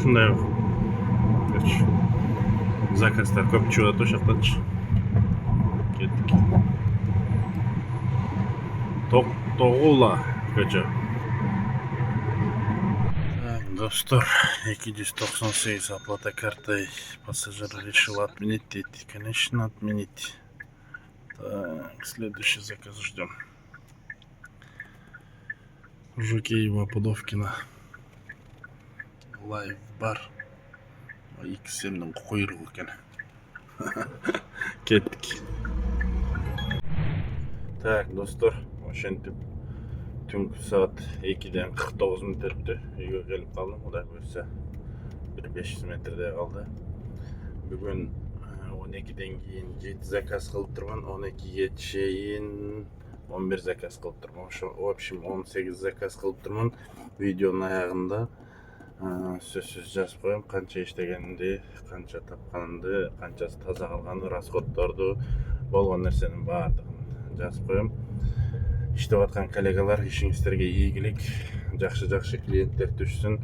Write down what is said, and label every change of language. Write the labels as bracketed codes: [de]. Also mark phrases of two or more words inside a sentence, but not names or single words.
[ky] Ушундай. Заказдар көп чыгып атат ошокточу. Кеттик. Токтогула көчө. [ru] Достор, 298 оплата картой. Пассажир решил отменить дейт. Конечно, отменить. Так, следующий заказ ждем. [ky] Жукеева Подовкина. Лайв бар. XM-ның койругу экен. Кеттик. Так, достор, ошентип түнкү саат 2-ден 49 мүнөт өттү. Үйгө келип калдым. Кудай буйруса 500 метрдей калды. Бүгүн 12-ден кийин 7 заказ кылып турган, 12ге чейин 11 заказ кылып турмун. Ошо [ru] в общем [ky] 18 заказ кылып турмун. Видеонун аягында сөзсүз жазып коем, канча иштегенди, канча тапканымды, канчасы таза калганы, расходдорду, болгон нерсенин баардыгын жазып коем. Иштеп аткан коллегалар, ишиңиздерге ийгилик, жакшы клиенттер түшсүн.